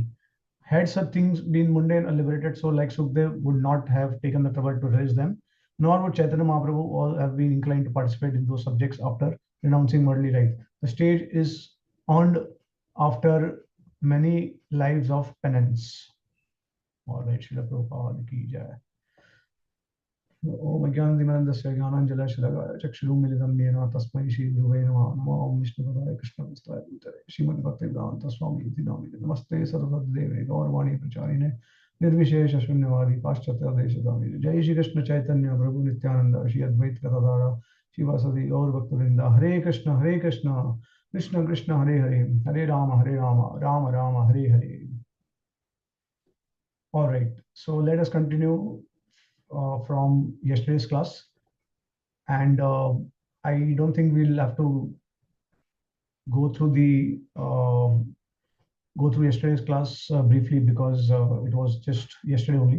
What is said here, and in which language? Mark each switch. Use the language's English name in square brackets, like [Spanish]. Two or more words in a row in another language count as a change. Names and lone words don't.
[English] Had such things been mundane or liberated, so like Sukhdev would not have taken the trouble to raise them, nor would Chaitanya Mahaprabhu all have been inclined to participate in those subjects after renouncing worldly life. The stage is earned after many lives of penance. All right, Srila Prabhupada [Hindi] ki jai. [Sanskrit] ओम ज्ञानदिमनन्दस्य ज्ञानाञ्जलशलाकया चक्षुरुन्मीलितं येन तस्मै श्रीगुरुवे नमः नमो ओम विष्णुपदाय कृष्णप्रेष्ठाय भूतले श्रीमद्भक्तिवेदान्तस्वामिनिधि नामिने नमस्ते सरस्वतीदेवे गौरवाणी प्रचारिणे निर्विशेषशून्यवादी पाश्चात्यदेशधारिणे जय श्री कृष्ण चैतन्य प्रभु नित्यानंद श्री अद्वैत गदाधर शिवासदि गौर भक्तवृंद हरे कृष्ण कृष्ण कृष्ण हरे हरे हरे राम राम राम हरे हरे. [English] All right, so let us continue from yesterday's class, and I don't think we'll have to go through the go through yesterday's class briefly, because it was just yesterday only.